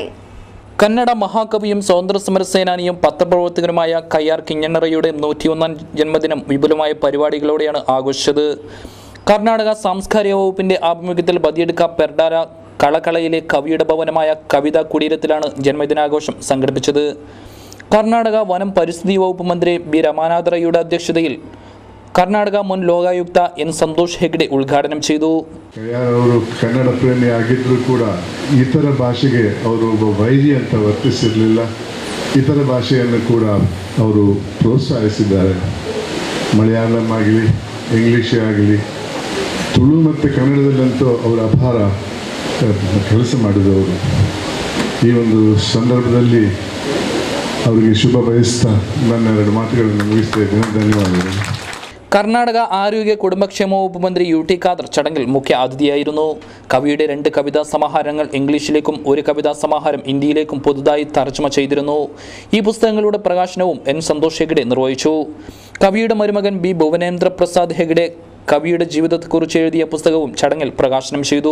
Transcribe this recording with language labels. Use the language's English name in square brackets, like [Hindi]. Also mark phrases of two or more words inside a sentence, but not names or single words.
[Malayalam] കന്നഡ മഹാകവിയും സ്വാതന്ത്ര്യ സമര സേനാനിയും പത്രപ്രവർത്തകനുമായ കയ്യാർ കിഞ്ഞണ്ണറയുടെ 101ാം ജന്മദിനം വിപുലമായ പരിപാടികളോടെയാണ് ആഘോഷിച്ചത്. കർണാടക സാംസ്കാരിക വകുപ്പിന്റെ ആഭിമുഖ്യത്തിൽ ബദിയടുക്ക പെർഡാര കളകളയിലെ കവിയുടെ ഭവനമായ കവിതാ കുടീരത്തിലാണ് ജന്മദിനാഘോഷം സംഘടിപ്പിച്ചത്. കർണാടക വനം പരിസ്ഥിതി വകുപ്പ് മന്ത്രി ബി രമാനാഥ റൈയുടെ അധ്യക്ഷതയിൽ കർണാടക മുൻ ലോകായുക്ത എൻ സന്തോഷ് ഹെഗ്ഡെ ഉദ്ഘാടനം ചെയ്തു. [Kannada] ಅವರು ಕನ್ನಡ ಪ್ರೇಮಿ ಆಗಿದ್ದರೂ ಕೂಡ ಇತರ ಭಾಷೆಗೆ ಅವರು ಒಬ್ಬ ವೈರಿ ಅಂತ ವರ್ತಿಸಿರಲಿಲ್ಲ. ಇತರ ಭಾಷೆಯನ್ನು ಕೂಡ ಅವರು ಪ್ರೋತ್ಸಾಹಿಸಿದ್ದಾರೆ. ಮಲಯಾಳಂ ಆಗಲಿ, ಇಂಗ್ಲೀಷ್ ಆಗಲಿ, ತುಳು ಮತ್ತು ಕನ್ನಡದಲ್ಲಂತೂ ಅವರ ಅಪಾರ ಕೆಲಸ ಮಾಡಿದವರು. ಈ ಒಂದು ಸಂದರ್ಭದಲ್ಲಿ ಅವರಿಗೆ ಶುಭ ಬಯಸ್ತಾ ನನ್ನ ಎರಡು ಮಾತುಗಳನ್ನು ಮುಗಿಸ್ತಾ ಇದ್ದೇನೆ. ಧನ್ಯವಾದಗಳು. [Malayalam] കർണാടക ആരോഗ്യ കുടുംബക്ഷേമ വകുപ്പ് മന്ത്രി യു ടി ഖാദർ ചടങ്ങിൽ മുഖ്യ അതിഥിയായിരുന്നു. കവിയുടെ 2 കവിതാ സമാഹാരങ്ങൾ ഇംഗ്ലീഷിലേക്കും 1 കവിതാ സമാഹാരം ഹിന്ദിയിലേക്കും പുതുതായി തർജ്ജമ ചെയ്തിരുന്നു. ഈ പുസ്തകങ്ങളുടെ പ്രകാശനവും എൻ സന്തോഷ് ഹെഗ്ഡെ നിർവഹിച്ചു. കവിയുടെ മരുമകൻ ബി ഭുവനേന്ദ്ര പ്രസാദ് ഹെഗ്ഡെ കവിയുടെ ജീവിതത്തെക്കുറിച്ച് എഴുതിയ പുസ്തകവും ചടങ്ങിൽ പ്രകാശനം ചെയ്തു.